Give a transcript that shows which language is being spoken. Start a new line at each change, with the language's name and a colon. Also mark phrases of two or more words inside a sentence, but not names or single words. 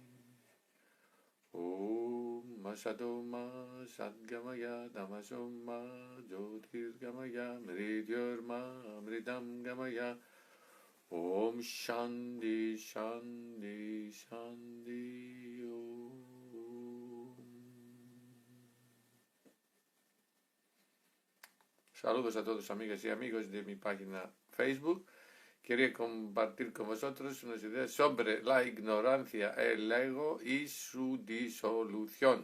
Sanskrit: ॐ असतो मा सद्गमय, तमसो मा ज्योतिर्गमय, मृत्योर्मा अमृतं गमय. ॐ शान्ति, शान्ति, शान्ति, ॐ.
Spanish: Saludos a todos amigas y amigos de mi página Facebook. Quería compartir con vosotros unas ideas sobre la ignorancia, el ego y su disolución.